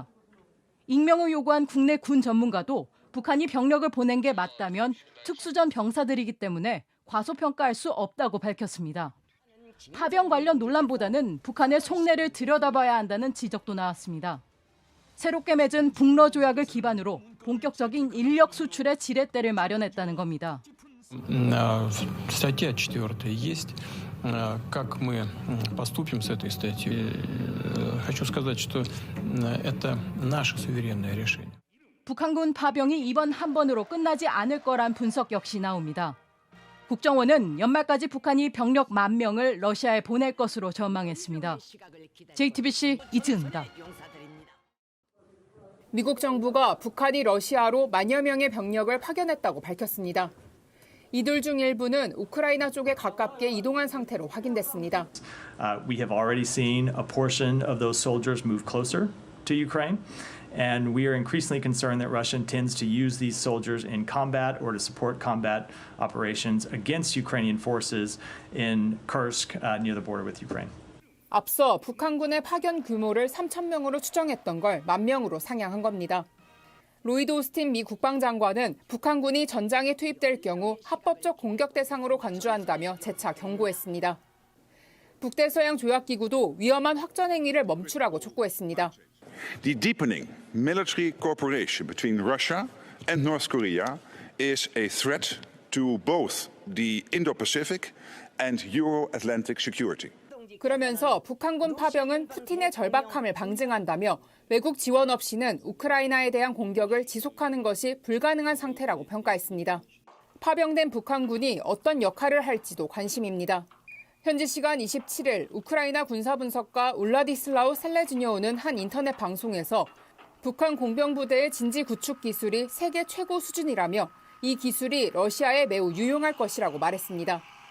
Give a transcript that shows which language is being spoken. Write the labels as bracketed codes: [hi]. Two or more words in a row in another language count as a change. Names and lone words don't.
[ko] 익명을 요구한 국내 군 전문가도 북한이 병력을 보낸 게 맞다면 특수전 병사들이기 때문에 과소평가할 수 없다고 밝혔습니다. 파병 관련 논란보다는 북한의 속내를 들여다봐야 한다는 지적도 나왔습니다. 새롭게 맺은 북러 조약을 기반으로 본격적인 인력 수출의 지렛대를 마련했다는 겁니다. [ru] Статья 4 есть. Как мы поступим с этой статьей? Хочу сказать, что это наше суверенное решение. [ko] 북한군 파병이 이번 한 번으로 끝나지 않을 거란 분석 역시 나옵니다. 국정원은 연말까지 북한이 병력 10,000명을 러시아에 보낼 것으로 전망했습니다. JTBC 이지은입니다. 미국 정부가 북한이 러시아로 10,000여 명의 병력을 파견했다고 밝혔습니다. 이들 중 일부는 우크라이나 쪽에 가깝게 이동한 상태로 확인됐습니다. [en] We have already seen a portion of those soldiers move closer to Ukraine, and we are increasingly concerned that Russia intends to use these soldiers in combat or to support combat operations against Ukrainian forces in Kursk near the border with Ukraine. [ko] 앞서 북한군의 파견 규모를 3,000명으로 추정했던 걸 10,000명으로 상향한 겁니다. 로이드 오스틴 미 국방장관은 북한군이 전장에 투입될 경우 합법적 공격 대상으로 간주한다며 재차 경고했습니다. 북대서양 조약기구도 위험한 확전 행위를 멈추라고 촉구했습니다. [en] The deepening military cooperation between Russia and North Korea is a threat to both the Indo-Pacific and Euro-Atlantic security. [ko] 그러면서 북한군 파병은 푸틴의 절박함을 방증한다며 외국 지원 없이는 우크라이나에 대한 공격을 지속하는 것이 불가능한 상태라고 평가했습니다. 파병된 북한군이 어떤 역할을 할지도 관심입니다. 현지 시간 27일 우크라이나 군사분석가 울라디슬라우 셀레즈뇨우는 한 인터넷 방송에서 북한 공병부대의 진지 구축 기술이 세계 최고 수준이라며 이 기술이 러시아에 매우 유용할 것이라고 말했습니다.